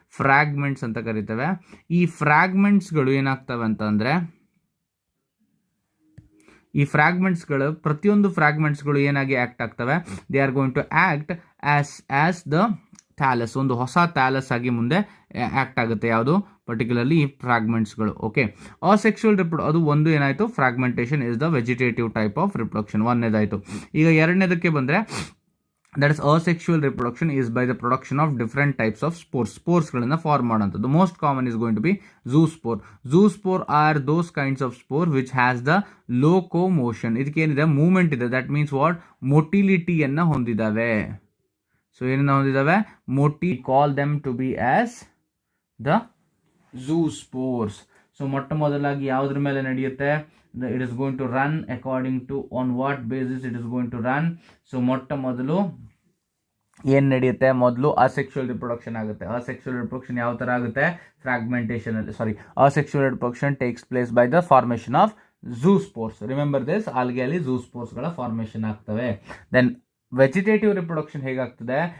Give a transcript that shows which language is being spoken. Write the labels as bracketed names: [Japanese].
[Kannada] Fragments ಅಂತ ಕರಿತೇವೆ. ಈ ಫ್ರಾಗ್ಮೆಂಟ್ಸ್ಗಳು ಏನಾಗ್ತವೆ ಅಂತಂದರೆ, ಈ ಫ್ರಾಗ್ಮೆಂಟ್ಸ್ಗಳು, ಪ್ರತಿಯೊಂದು ಫ್ರಾಗ್ಮೆಂಟ್ಸ್ಗಳು ಏನಾಗಿ ಆ್ಯಕ್ಟ್ ಆಗ್ತವೆ? [English] They are going to act as the thallus. [Kannada] ಒಂದು ಹೊಸ ಥ್ಯಾಲಸ್ ಆಗಿ ಮುಂದೆ ಆ್ಯಕ್ಟ್ ಆಗುತ್ತೆ. ಯಾವುದು? ಪರ್ಟಿಕ್ಯುಲರ್ಲಿ ಈ ಫ್ರಾಗ್ಮೆಂಟ್ಸ್ಗಳು. [English] okay, [Kannada] ಅಸೆಕ್ಷುವಲ್ ಅದು ಒಂದು ಏನಾಯಿತು? [English] Fragmentation is the vegetative type of reproduction. [Kannada] ಒಂದನೇದಾಯಿತು. ಈಗ ಎರಡನೇದಕ್ಕೆ ಬಂದರೆ, [English] that is asexual reproduction is by the production of different types of spores. [Kannada] Sporesಗಳನ್ನು form ಮಾಡೋಂಥದ್ದು. [English] Most common is going to be zoospore. Zoospore are those kinds of spore which has the locomotion. [Kannada] ಇದಕ್ಕೇನಿದೆ? Movement ಇದೆ. [English] That means what? [Kannada] ಮೊಟಿಲಿಟಿಯನ್ನು ಹೊಂದಿದ್ದಾವೆ. So ಏನನ್ನ ಹೊಂದಿದ್ದಾವೆ? [English] Call them to be as the zoospores. [Kannada] So ಮೊಟ್ಟ ಮೊದಲಾಗಿ ಯಾವುದ್ರ ಮೇಲೆ ನಡೆಯುತ್ತೆ? [English] It is going to run according to on what basis it is going to run. [Kannada] So ಮೊಟ್ಟ ಮೊದಲು ಏನು ನಡೆಯುತ್ತೆ? ಮೊದಲು ಅಸೆಕ್ಷುವಲ್ ರಿಪ್ರೊಡಕ್ಷನ್ ಆಗುತ್ತೆ. ಅಸೆಕ್ಷುವಲ್ ರಿಪ್ರೊಡಕ್ಷನ್ ಯಾವ ಥರ ಆಗುತ್ತೆ? [English] Fragmentation ಅಲ್ಲಿ, asexual reproduction takes place by the formation of zoospores. Remember this, [Kannada] ಆಲ್ಗೆಯಲ್ಲಿ zoosporesಗಳ formation ಆಗ್ತವೆ. Then vegetative reproduction ಹೇಗಾಗ್ತದೆ?